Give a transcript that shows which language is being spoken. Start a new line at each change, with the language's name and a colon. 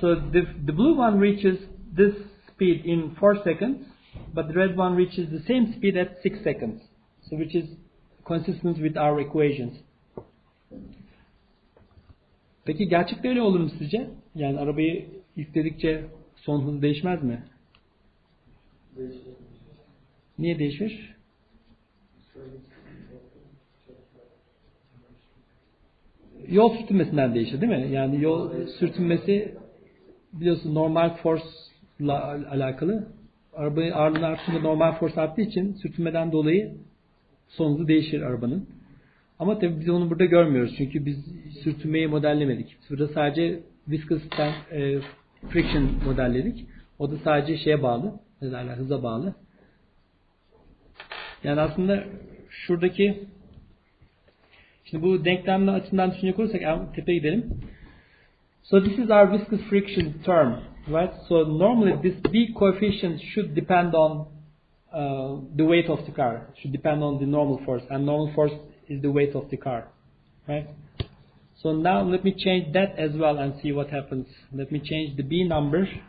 English: So the blue one reaches this speed in 4 seconds, but the red one reaches the same speed at 6 seconds. So which is consistent with our equations.
Turkish: Peki gerçekte öyle olur mu sizce? Yani arabayı yükledikçe son hız değişmez mi? Değişir. Niye değişir? Yol sürtünmesinden değişir değil mi? Yani yol sürtünmesi biliyorsun normal force ile alakalı. Arabanın ağırlığının arttığında normal force arttığı için sürtünmeden dolayı son hızı değişir arabanın. Ama tabii biz onu burada görmüyoruz. Çünkü biz sürtünmeyi modellemedik. Burada sadece viscous friction modelledik. O da sadece şeye bağlı. Ne derler? Hıza bağlı. Yani aslında şuradaki şimdi bu denklemler açısından düşünecek olursak tepeye gidelim.
English: So this is our viscous friction term, right? So normally this B coefficient should depend on the weight of the car. Should depend on the normal force, and normal force is the weight of the car, right? So now let me change that as well and see what happens. Let me change the B number.